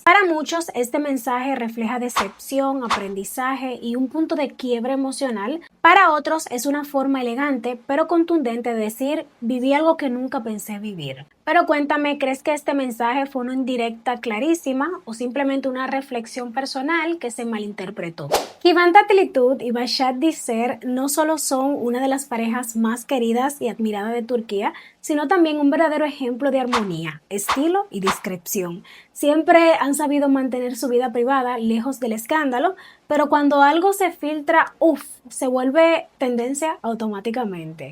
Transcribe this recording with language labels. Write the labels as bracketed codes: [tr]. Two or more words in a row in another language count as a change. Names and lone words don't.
[es] Para muchos, este mensaje refleja decepción, aprendizaje y un punto de quiebre emocional. Para otros es una forma elegante pero contundente de decir: viví algo que nunca pensé vivir. Pero cuéntame, ¿crees que este mensaje fue una indirecta clarísima o simplemente una reflexión personal que se malinterpretó? Kıvanç Tatlıtuğ y Başak Dizer no solo son una de las parejas más queridas y admiradas de Turquía, sino también un verdadero ejemplo de armonía, estilo y discreción. Siempre han sabido mantener su vida privada lejos del escándalo, pero cuando algo se filtra, se vuelve tendencia automáticamente.